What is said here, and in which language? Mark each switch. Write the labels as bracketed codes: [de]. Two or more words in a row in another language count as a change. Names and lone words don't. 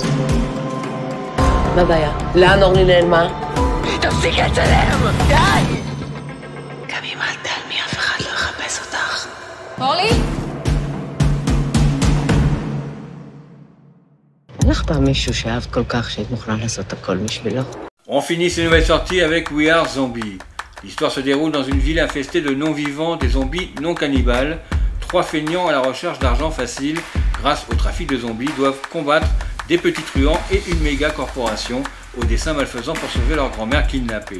[he] מה הבעיה? לאן אורלי נעלמה? תפסיק לצלם! די! גם אם אל תעלמי, אף אחד לא יחפש אותך. אורלי? אין לך פעם מישהו שאהבת כל כך שהיית מוכנה לעשות הכל בשבילו? [fr] On finit ces nouvelles sorties avec We Are Zombies. L'histoire se déroule dans une ville infestée de non-vivants, des zombies non cannibales. Trois feignants à la recherche d'argent facile grâce au trafic de zombies doivent combattre des petits truands et une méga corporation aux desseins malfaisants pour sauver leur grand-mère kidnappée.